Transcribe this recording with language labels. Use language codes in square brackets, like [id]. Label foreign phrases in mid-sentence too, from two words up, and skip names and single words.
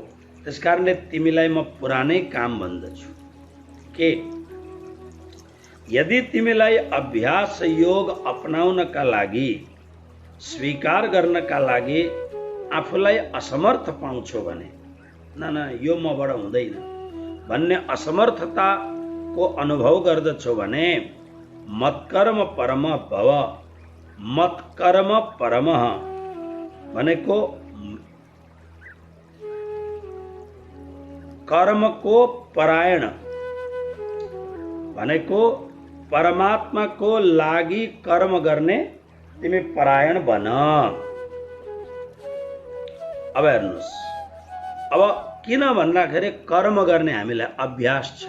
[ne] त्यसकारणले तिमीलाई म पुरानै काम भन्दछु के यदि तिमीलाई अभ्यास योग अपनाउनका लागि, स्वीकार गर्नका लागि आफूलाई असमर्थ पाउँछौ भने न यो मबाट हुँदैन भन्ने असमर्थताको अनुभव गर्दछौ भने [sa] मत्कर्म परम भव। मत्कर्म परम [ne] भनेको कर्मको परायण भनेको परमात्माको लागि कर्म गर्ने तिमी परायण बन। अब हेर्नुहोस्, अब किन भन्दाखेरि कर्म गर्ने हामीलाई अभ्यास छ।